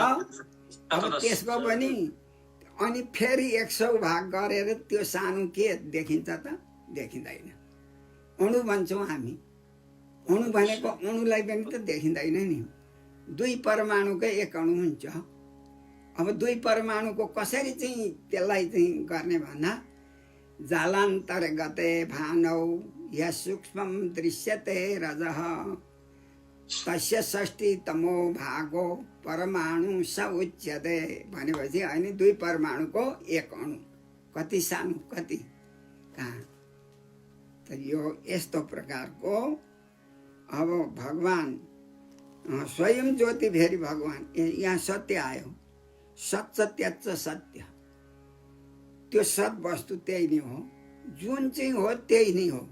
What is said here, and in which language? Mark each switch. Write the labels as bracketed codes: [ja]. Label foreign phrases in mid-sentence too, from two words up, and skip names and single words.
[ne] अब त्यसको पनि अनि फेरि 100 भाग गरेर त्यो सानो के देखिन्छ त, देखिँदैन। अणु भन्छौँ हामी, अणु भनेको अणुलाई पनि त देखिँदैन नि, 2 परमाणुकै एक अणु हुन्छ। अब 2 परमाणुको कसरी चाहिँ त्यसलाई चाहिँ गर्ने भन्दा [sa] जालान्तर्गते भानौ या सूक्ष्मं दृश्यते रजः तस्य 60तमो भागो परमाणु स उच्यते [ne] भनेपछि अनि 2 परमाणुको एक अणु कति सानो कति कहाँ त यो यस्तो प्रकारको। अब भगवान् स्वयं ज्योति फेरि भगवान् यहाँ सत्य आयो, [sa] सत्य त्याच्च सत्य, [ne] त्यो सत वस्तु त्यही नै हो, जुन चाहिँ हो त्यही नै हो।